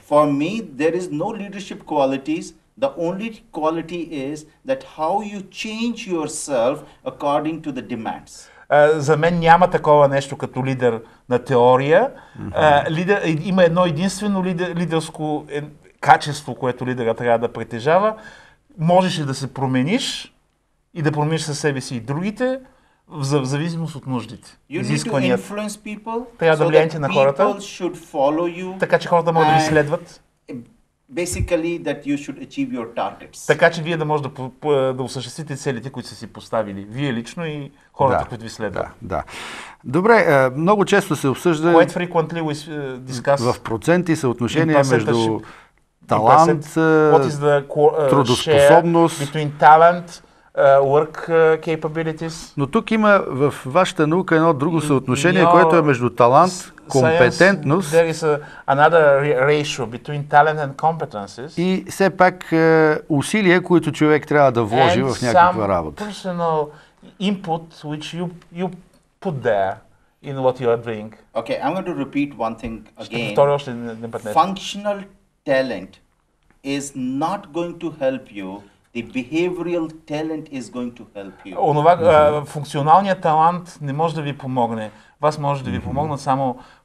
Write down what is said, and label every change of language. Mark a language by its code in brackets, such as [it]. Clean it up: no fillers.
[en] For me, there is no leadership qualities. The only quality is that how you change yourself according to the demands. [bg] За мен няма такова нещо като лидер на теория. Има едно единствено лидерско качество, което лидера трябва да притежава. Можеш ли да се промениш и да промениш със себе си и другите, в зависимост от нуждите. Изискванията. Трябва да влияете на хората, така че хората могат да ви следват. [en] Basically that you should achieve your targets. [bg] Така че вие да може да осъществите целите, които са си поставили. Вие лично и хората, които ви следват. Да. Добре, много често се обсъжда в проценти съотношение между талант, трудоспособност, [en] work capabilities. [bg] Но тук има в вашата наука едно друго съотношение, което е между талант, компетентност [en] another ratio between talent and competencies. [bg] И все пак усилия, които човек трябва да вложи в някаква работа. [en] Personal input which you put there in what you are doing. Okay, I'm going to repeat one thing again. Functional talent is not going to help you. The behavioral talent is going to help you. [bg] Функционалният талант не може да ви помогне. Вас може да ви помогнат само